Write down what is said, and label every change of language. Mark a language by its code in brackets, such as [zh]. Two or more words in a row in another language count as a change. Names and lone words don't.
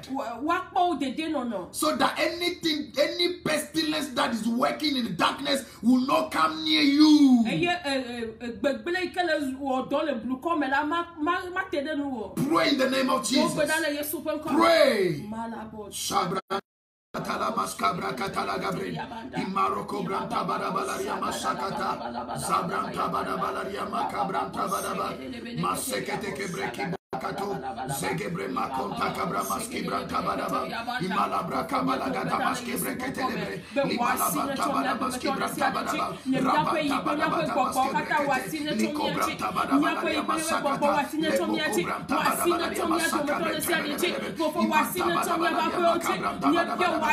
[en] So that anything, any pestilence that is working in the darkness will not come near you. Pray in the name of Jesus. Pray. Maskabra Katala Gabriel, Imaroko Branta Barabalaria Masakata, Zabranta Barabalaria Macabranta Baraba, Masekete Kebreki Bakato, Zegebre Makonta Cabra Maski Branta Baraba, Imalabra Kabalagata Maski Breketelebre, Limalabanta Baramaski Branta Baraba, Rabanta Barabata Maski Brekete, Liko Branta Barabalaria Masakata, Leboko Branta Barabalaria Masakata, Imanta Barabalaria Macabranta Baraba.